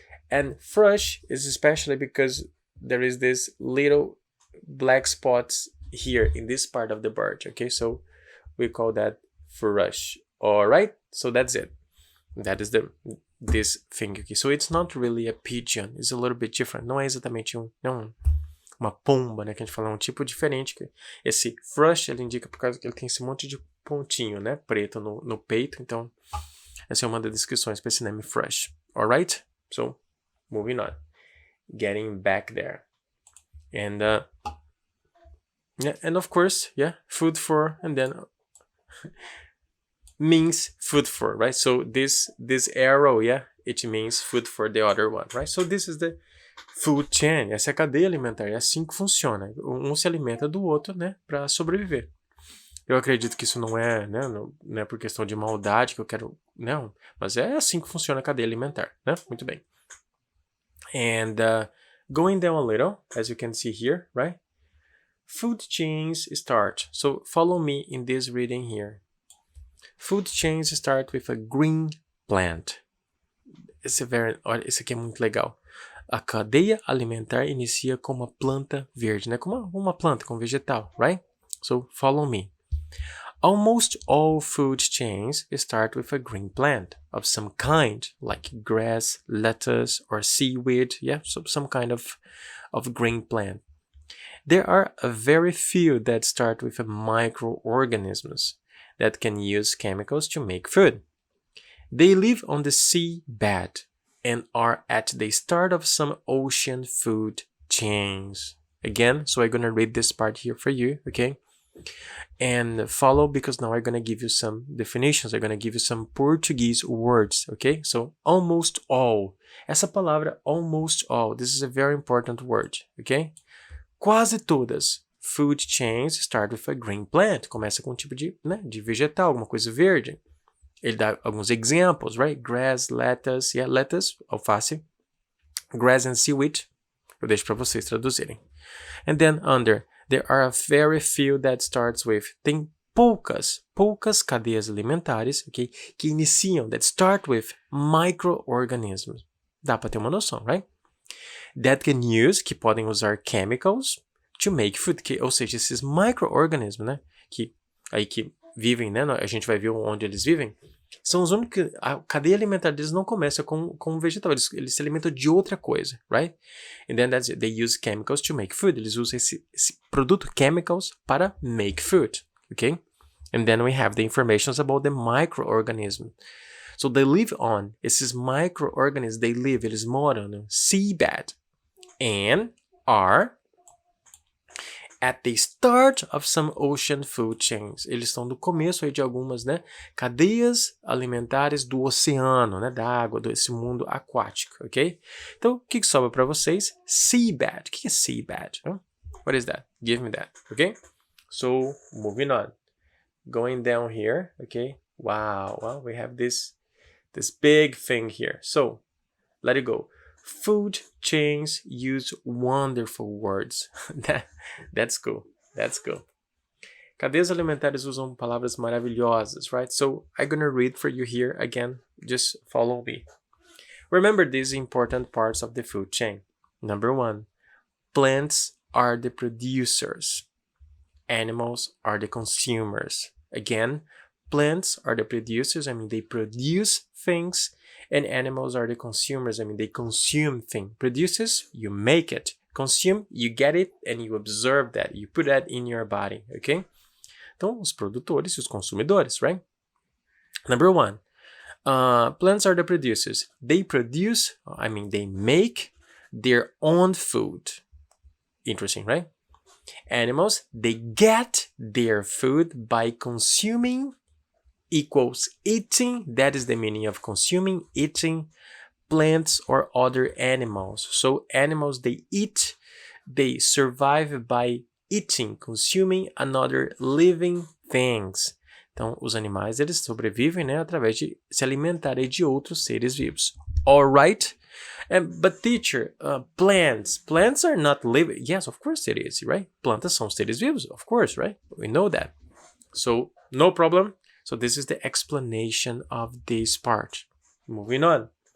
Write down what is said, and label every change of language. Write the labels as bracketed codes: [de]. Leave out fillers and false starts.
[en] And thrush is especially because there is this little black spots here in this part of the bird, okay? So we call that thrush. All right? So that's it. That is this thing aqui. So it's not really a pigeon. It's a little bit different. [pt] Não é exatamente uma pomba, né? Que a gente fala, é um tipo diferente. Esse thrush, ele indica por causa que ele tem esse monte de pontinho, né? Preto no peito. Então, essa é uma das descrições para esse nome thrush. [en] Alright? So, moving on. Getting back there. And, yeah, and of course, yeah, food for, and then means food for, right? So this arrow, yeah, it means food for the other one, right? So this is the food chain. [pt] Essa é a cadeia alimentar. É assim que funciona. Um se alimenta do outro, né, para sobreviver. Eu acredito que isso não é, né, não é por questão de maldade que eu quero, não, mas é assim que funciona a cadeia alimentar, né? Muito bem. [en] And going down a little, as you can see here, right? Food chains start. So follow me in this reading here. Food chains start with a green plant. [pt] Esse aqui é muito legal. A cadeia alimentar inicia com uma planta verde, né? Com uma planta, com vegetal, right? [en] So follow me. Almost all food chains start with a green plant of some kind, like grass, lettuce, or seaweed. Yeah, so some kind of green plant. There are a very few that start with microorganisms that can use chemicals to make food. They live on the sea bed and are at the start of some ocean food chains. Again, so I'm gonna read this part here for you, okay? And follow, because now I'm gonna give you some definitions. I'm gonna give you some Portuguese words, okay? So, almost all. [pt] Essa palavra, [en] almost all, this is a very important word, okay? [pt] Quase todas. [en] Food chains start with a green plant. [pt] Começa com um tipo de vegetal, alguma coisa verde. Ele dá alguns examples, right? [en] Grass, lettuce, yeah, lettuce, alface. Grass and seaweed. [pt] Eu deixo para vocês traduzirem. [en] And then under, there are a very few that starts with. [pt] Tem poucas cadeias alimentares, okay, que iniciam, [en] that start with microorganisms. [pt] Dá para ter uma noção, right? [en] That can use, [pt] que podem usar [en] chemicals to make food, [pt] ou seja, esses microorganismos, né, que vivem, né, a gente vai ver onde eles vivem, são os únicos, a cadeia alimentar deles não começa com um vegetal, eles se alimentam de outra coisa, right? [en] And then that's it. They use chemicals to make food. [pt] Eles usam esse produto, chemicals, para [en] make food, [pt] okay? [en] And then we have the informations about the microorganism. So they live on, [pt] esses microorganisms, eles moram no [en] seabed and are at the start of some ocean food chains. [pt] Eles estão no começo aí de algumas, né, cadeias alimentares do oceano, né, da água, desse mundo aquático, ok? Então, o que sobra para vocês? [en] Seabed. [pt] O que é seabed? [en] What is that? Give me that, ok? So, moving on. Going down here, okay? Wow, well, we have this big thing here. So, let it go. food chains use wonderful words. That's cool. That's cool. [pt] Cadeias alimentares usam palavras maravilhosas, [en] right? So I'm gonna read for you here again. Just follow me. Remember these important parts of the food chain. Number 1, plants are the producers. Animals are the consumers. Again, plants are the producers, I mean they produce things, and animals are the consumers, I mean they consume things. Produces, you make it. Consume, you get it and you observe that, you put that in your body, okay? [pt] Então, os produtores e os consumidores, right? [en] Number 1, plants are the producers. They produce, I mean they make their own food. Interesting, right? Animals, they get their food by consuming equals eating. That is the meaning of consuming, eating plants or other animals. So animals, they eat, they survive by eating, consuming another living things. [pt] Então, os animais, eles sobrevivem, né, através de se alimentarem de outros seres vivos. [en] Alright? But teacher, plants are not living. Yes, of course it is, right? [pt] Plantas são seres vivos, [en] of course, right? We know that. So, no problem. So, this is the explanation of this part. Moving on.